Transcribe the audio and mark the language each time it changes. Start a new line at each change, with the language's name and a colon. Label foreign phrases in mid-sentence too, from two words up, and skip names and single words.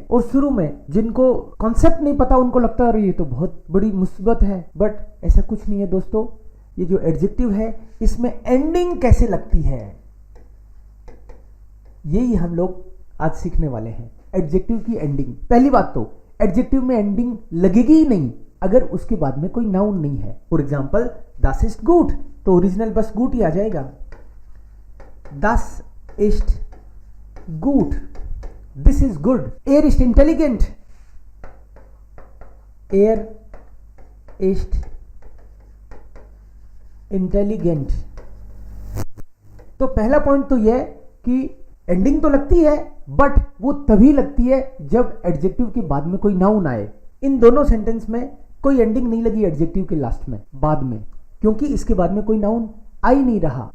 Hindi: और शुरू में जिनको कॉन्सेप्ट नहीं पता उनको लगता है अरे ये तो बहुत बड़ी मुसीबत है, बट ऐसा कुछ नहीं है दोस्तों। ये जो एडजेक्टिव है इसमें एंडिंग कैसे लगती है, यही हम लोग आज सीखने वाले हैं। एडजेक्टिव की एंडिंग, पहली बात तो एडजेक्टिव में एंडिंग लगेगी ही नहीं अगर उसके बाद में कोई नाउन नहीं है।
English: for example
German: das ist gut,
Hindi: तो ओरिजिनल बस गुट ही आ जाएगा।
German: das ist gut,
English: this is good,
German: er ist intelligent, er ist इंटेलिजेंट।
Hindi: तो पहला पॉइंट तो यह कि एंडिंग तो लगती है, बट वो तभी लगती है जब एडजेक्टिव के बाद में कोई नाउन आए। इन दोनों सेंटेंस में कोई एंडिंग नहीं लगी एडजेक्टिव के लास्ट में, बाद में, क्योंकि इसके बाद में कोई नाउन आ ही नहीं रहा।